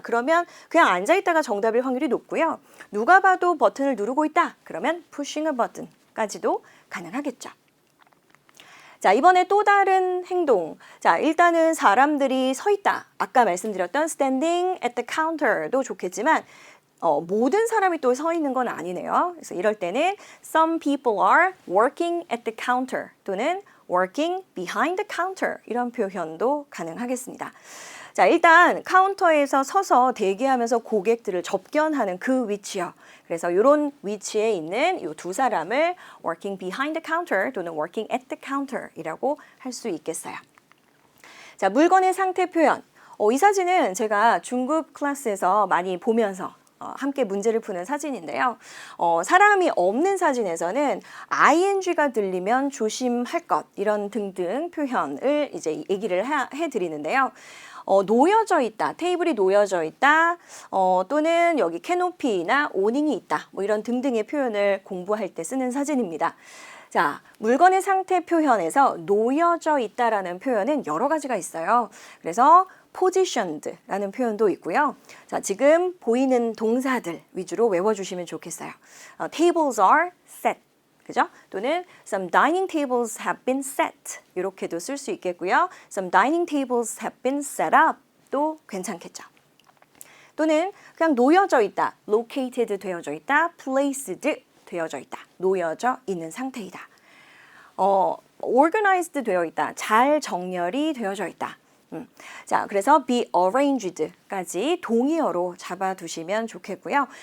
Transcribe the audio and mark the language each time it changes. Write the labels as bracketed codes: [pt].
[ko] 그러면 그냥 앉아 있다가 정답일 확률이 높고요. 누가 봐도 버튼을 누르고 있다. 그러면 [en] pushing a button [ko] 까지도 가능하겠죠. 자, 이번에 또 다른 행동. 자, 일단은 사람들이 서 있다. 아까 말씀드렸던 [en] standing at the counter [ko] 도 좋겠지만 모든 사람이 또 서 있는 건 아니네요. 그래서 이럴 때는 [en] some people are working at the counter [ko] 또는 [en] working behind the counter [ko] 이런 표현도 가능하겠습니다. 자, 일단 카운터에서 서서 대기하면서 고객들을 접견하는 그 위치요. 그래서 이런 위치에 있는 이 두 사람을 [en] working behind the counter [ko] 또는 [en] working at the counter [ko] 이라고 할 수 있겠어요. 자, 물건의 상태 표현. 이 사진은 제가 중급 클래스에서 많이 보면서 함께 문제를 푸는 사진인데요. 사람이 없는 사진에서는 ing가 들리면 조심할 것 이런 등등 표현을 이제 얘기를 해드리는데요. 놓여져 있다, 테이블이 놓여져 있다, 또는 여기 캐노피나 오닝이 있다, 뭐 이런 등등의 표현을 공부할 때 쓰는 사진입니다. 자, 물건의 상태 표현에서 놓여져 있다라는 표현은 여러 가지가 있어요. 그래서 positioned라는 표현도 있고요. 자, 지금 보이는 동사들 위주로 외워주시면 좋겠어요. [en] Tables are set, [ko] 그죠? 또는 [en] some dining tables have been set [ko] 이렇게도 쓸 수 있겠고요. [en] Some dining tables have been set up도 [ko] 괜찮겠죠. 또는 그냥 놓여져 있다, located 되어져 있다, placed 되어져 있다, 놓여져 있는 상태이다. organized 되어 있다, 잘 정렬이 되어져 있다. 자, 그래서 be arranged까지 동의어로 잡아두시면 좋겠고요.